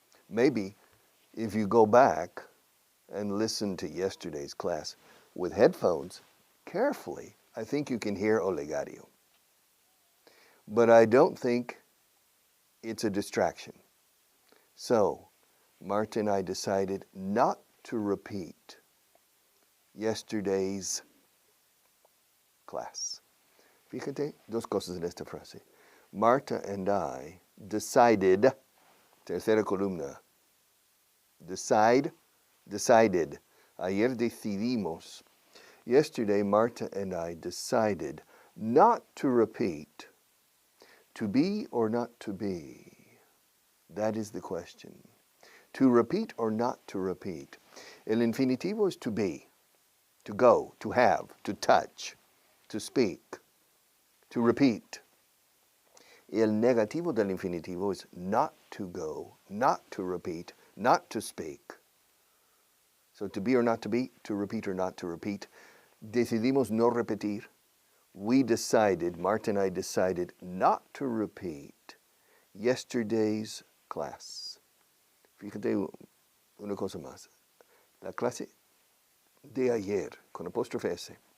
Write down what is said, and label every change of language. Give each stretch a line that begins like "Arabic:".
English: Maybe if you go back and listen to yesterday's class with headphones, carefully, I think you can hear Olegario. But I don't think it's a distraction. So, Marta and I decided not to repeat yesterday's class.
Spanish: Fíjate, dos cosas en esta frase.
English: Marta and I decided,
Spanish: tercera columna,
English: decided.
Spanish: Ayer decidimos.
English: Yesterday, Marta and I decided not to repeat. To be or not to be? That is the question. To repeat or not to repeat?
Spanish: El infinitivo
English: is to be, to go, to have, to touch, to speak, to repeat.
Spanish: El negativo del infinitivo
English: is not to go, not to repeat, not to speak. So to be or not to be, to repeat or not to repeat.
Spanish: Decidimos no repetir.
English: We decided, Marta and I decided not to repeat yesterday's class.
Spanish: Fíjate una cosa más. La clase de ayer, con apóstrofe S.